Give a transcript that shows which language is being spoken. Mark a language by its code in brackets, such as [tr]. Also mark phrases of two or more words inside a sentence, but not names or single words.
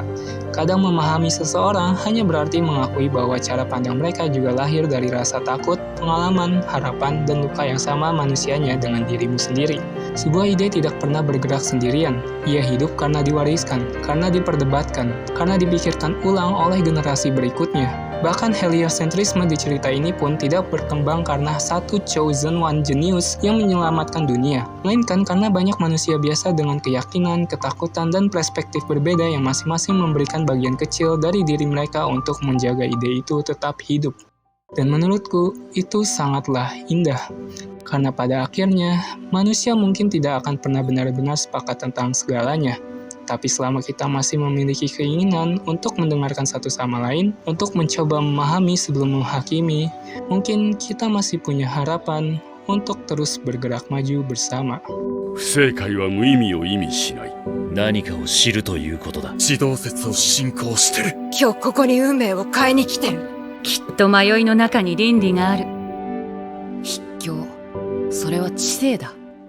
[id] Kadang memahami seseorang hanya berarti mengakui bahwa cara pandang mereka juga lahir dari rasa takut, pengalaman, harapan, dan luka yang sama manusianya dengan dirimu sendiri. Sebuah ide tidak pernah bergerak sendirian. Ia hidup karena diwariskan, karena diperdebatkan, karena dipikirkan ulang oleh generasi berikutnya. Bahkan heliocentrisme di cerita ini pun tidak berkembang karena satu [en] chosen one genius [id] yang menyelamatkan dunia, melainkan karena banyak manusia biasa dengan keyakinan, ketakutan, dan perspektif berbeda yang masing-masing memberikan bagian kecil dari diri mereka untuk menjaga ide itu tetap hidup. Dan menurutku, itu sangatlah indah. Karena pada akhirnya, manusia mungkin tidak akan pernah benar-benar sepakat tentang segalanya. Tapi selama kita masih memiliki keinginan untuk mendengarkan satu sama lain, untuk mencoba memahami sebelum menghakimi, mungkin kita masih punya harapan untuk terus bergerak maju bersama. [ja] 不正解は無意味を意味しない。何かを知るということだ。地動説を信仰してる。今日ここに運命を変えに来てる。きっと迷いの中に倫理がある。卑怯。それは知性だ。